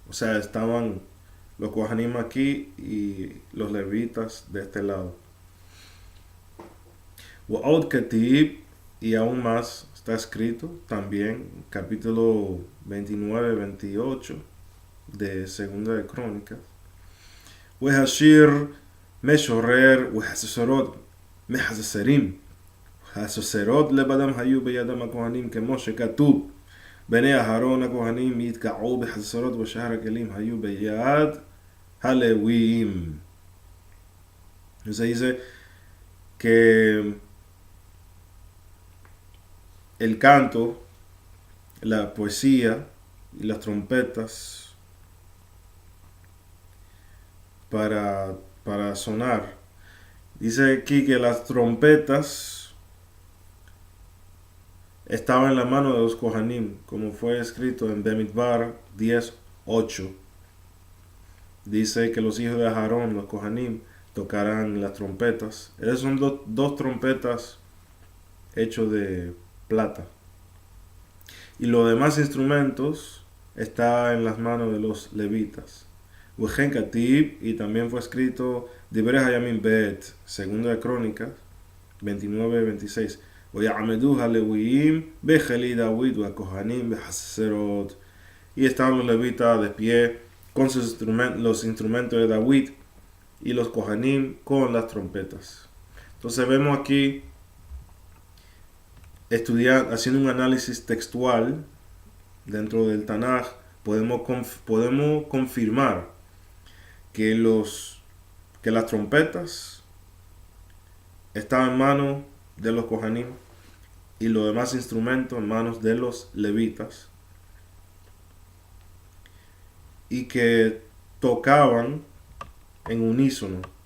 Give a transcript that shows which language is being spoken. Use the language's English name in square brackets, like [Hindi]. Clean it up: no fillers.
[Spanish] O sea, estaban los Kohanim aquí y los levitas de este lado. [Hebrew] Wa'od Ketib, [Spanish] y aún más está escrito también, capítulo 29-28 de Segunda de Crónicas. [Hebrew] Wehashir Meshorer Wehasesorot Mehaseserim הסוסרות לבדם היו בידם הכהנים כמו שכתוב בני אהרון הכהנים יתקעו בחסרות ושאר הכלים היו ביד הלוויים. [Spanish] Se dice que el canto, la poesía y las trompetas para sonar. Dice aquí que las trompetas estaban en la mano de los Kohanim, como fue escrito en Bemidbar 10:8. Dice que los hijos de Aarón, los Kohanim, tocarán las trompetas. Esas son dos trompetas hechas de plata. Y los demás instrumentos están en las manos de los levitas. [Hebrew] Wejen Katib, [Spanish] y también fue escrito Divrei Hayamim Bet, Segunda de Crónicas 29-26. [Hebrew] ויעמדו הלוויים בחלי דוד והכהנים בחצרות. [Spanish] Y estaban los levitas de pie con los instrumentos de David y los Kohanim con las trompetas. Entonces vemos aquí, haciendo un análisis textual dentro del Tanaj, podemos confirmar que las trompetas estaban en manos de los Kohanim y los demás instrumentos en manos de los levitas, y que tocaban en unísono.